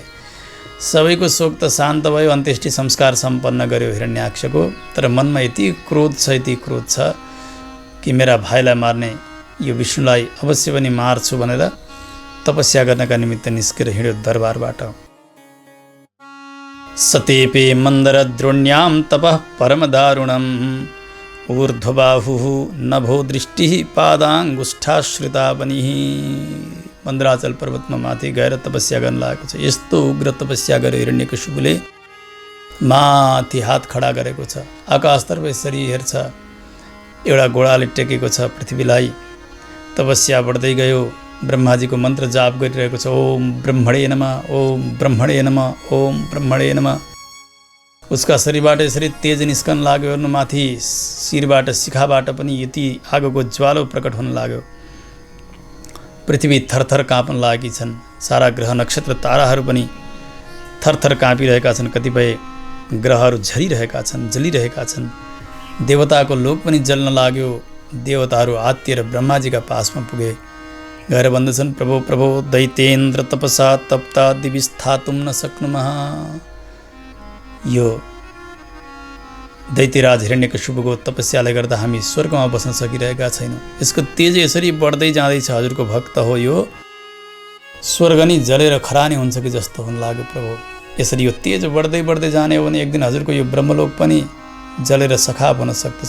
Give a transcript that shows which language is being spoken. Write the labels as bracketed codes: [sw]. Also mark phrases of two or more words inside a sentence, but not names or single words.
[ne] सबैको शोक त शान्त भयो, अन्त्येष्टि संस्कार सम्पन्न गर्यो हिरण्याक्षको। तर मनमा यति क्रोध छ कि मेरा भाइलाई मार्ने यो विष्णुलाई अवश्य पनि मार्छु भनेर तपस्या गर्नका निमित्त निस्केर हिँड्यो दरबारबाट। [sa] सतेपे मन्दरद्रोण्यां तपः परमदारुणम् ऊर्ध्वबाहुः नभो दृष्टिः पादाङ्गुष्ठाश्रिता बनिः। [ne] मन्दराचल पर्वतमा माथि गएर तपस्या गर्न लागेको छ। यस्तो उग्र तपस्या गर्यो हिरण्यकशिपुले, माथि हात खडा गरेको छ, आकाशतर्फ यसरी हेर्छ, एउटा घोडाले टेकेको छ पृथ्वीलाई। तपस्या बढ्दै गयो, ब्रह्माजीको मन्त्र जाप गरिरहेको छ। [sa] ओम ब्रह्मणे नमः, ओम ब्रह्मणे नमः, ओम ब्रह्मणे नमः। [ne] उसका शरीरबाट यसरी तेज निस्कन लाग्यो, माथि शिरबाट शिखाबाट पनि यति आगोको ज्वालो प्रकट हुन लाग्यो। पृथ्वी थरथर काँप्न लागेकी छन्, सारा ग्रह नक्षत्र ताराहरू पनि थरथर काँपिरहेका छन्, कतिपय ग्रहहरू झरिरहेका छन्, जलिरहेका छन्। देवताको लोक पनि जल्न लाग्यो। देवताहरू आत्तिएर ब्रह्माजीका पासमा पुगे, गएर भन्दछन्, [sa] प्रभो प्रभो दैतेन्द्र तपसा तप्ता दिवि स्थातुं न शक्नुमः। [ne] यो दैत्यराज हिरण्यकशिपुको तपस्याले गर्दा हामी स्वर्गमा बस्न सकिरहेका छैनौँ। यसको तेज यसरी बढ्दै जाँदैछ, हजुरको भक्त हो, यो स्वर्ग नि जलेर खरानी हुन्छ कि जस्तो हुन लाग्यो प्रभु। यसरी यो तेज बढ्दै जाने हो भने एक दिन हजुरको यो ब्रह्मलोक पनि जलेर सखाप हुन सक्दछ।